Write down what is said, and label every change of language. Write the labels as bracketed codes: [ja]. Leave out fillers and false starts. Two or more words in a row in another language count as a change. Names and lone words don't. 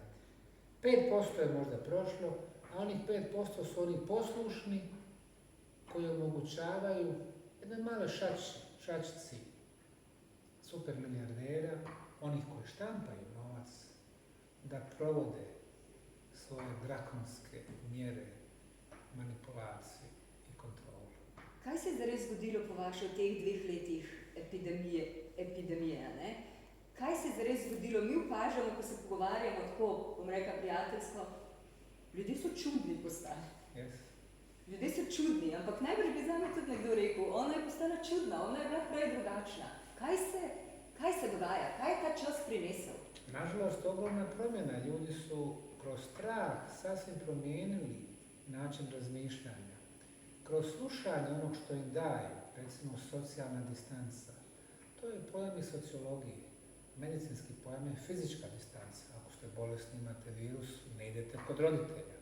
[bs] 5% je možda prošlo, a onih 5% su oni poslušni koji omogućavaju jednoj maloj šačici super milijardera, onih koji štampaju novac, da provode svoje drakonske mjere, manipulacije i kontrolu. [sl] Kaj se je zares zgodilo po vaše v teh 2 letih epidemije, ne? Kaj se je zares zgodilo? Mi opažamo, ko se pogovarjamo tako, bom rekla prijateljsko, ljudje so čudni postali. [en] Yes. [sl] Ljudje so čudni, ampak najbolj bi zame tudi nekdo rekel, ona je postala čudna, ona je bila prej drugačna. Kaj se dogaja? Kaj je ta čas prinesel? [bs] Nažalost, ogromna promjena. Ljudi su kroz strah sasvim promijenili način razmišljanja. Kroz slušanje onog što im daju, recimo socijalna distanca, to je pojam iz sociologije. Medicinski pojam je fizička distanca. Ako ste bolesni, imate virus, ne idete kod roditelja.